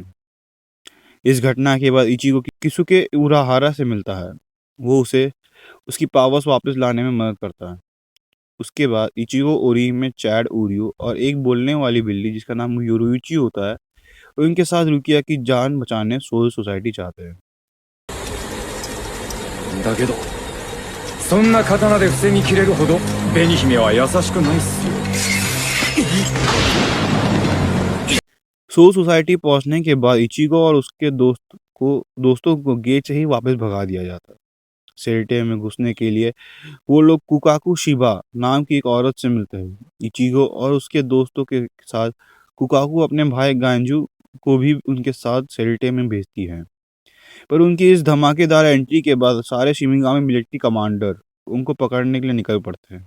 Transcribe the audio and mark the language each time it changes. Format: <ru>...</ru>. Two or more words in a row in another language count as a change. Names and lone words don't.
<hi>इस घटना के बाद इचिगो किसुके उराहारा से मिलता है। वो उसे उसकी पावर्स वापस लाने में मदद करता है। उसके बाद इचिगो, ओरी में चैड, ओरियो और एक बोलने वाली बिल्ली जिसका नाम योरुइची होता है, उनके साथ रुकिया की जान बचाने सोल सोसाइटी चाहते हैं।</hi> <ja>だけどそんな刀で防ぎきれるほど紅姫は優しくないっすよ。</ja> <hi>सोल सोसाइटी पहुंचने के बाद इचिगो और उसके दोस्तों को गेट से ही वापस भगा दिया जाता है। सेल्टे में घुसने के लिए वो लोग कुकाकू शिबा नाम की एक औरत से मिलते हैं। इचिगो और उसके दोस्तों के साथ कुकाकू अपने भाई गांजू को भी उनके साथ सेल्टे में भेजती है, पर उनकी इस धमाकेदार एंट्री के बाद सारे शिमिगामी</hi> <en>military commander</en> <hi>उनको पकड़ने के लिए निकल पड़ते हैं।</hi>